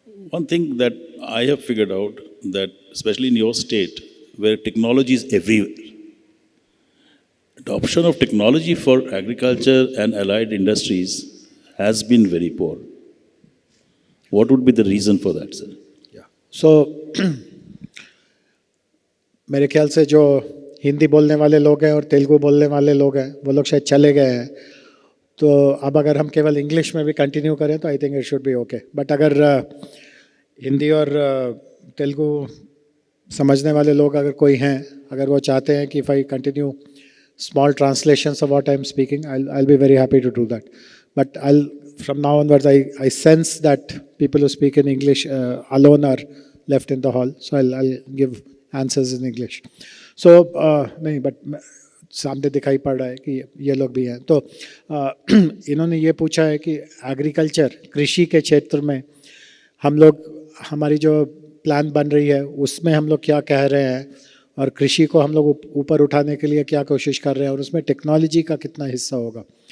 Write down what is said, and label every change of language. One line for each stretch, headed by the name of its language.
English: One thing that I have figured out, that especially in your state where technology is everywhere, adoption of technology for agriculture and allied industries has been very poor. What would be the reason for that, sir? Yeah.
Hindi: So मेरे ख्याल से जो हिंदी बोलने वाले लोग हैं और तेलुगु बोलने वाले लोग हैं वो लोग शायद चले गए हैं. तो अब अगर हम केवल इंग्लिश में भी कंटिन्यू करें तो
English: I think it should be okay.
Hindi: But अगर हिंदी और तेलुगु समझने वाले लोग अगर कोई हैं, अगर वो चाहते हैं कि
English: If I continue small translations of what I'm speaking, I'll be very happy to do that. But from now onwards, I sense that people who speak in English alone are left in the hall. So I'll give answers in English. So, but
Hindi: सामने दिखाई पड़ रहा है कि ये लोग भी हैं। तो इन्होंने ये पूछा है कि एग्रीकल्चर, कृषि के क्षेत्र में हम लोग, हमारी जो प्लान बन रही है उसमें हम लोग क्या कह रहे हैं, और कृषि को हम लोग ऊपर उठाने के लिए क्या कोशिश कर रहे हैं, और उसमें टेक्नोलॉजी का कितना हिस्सा होगा।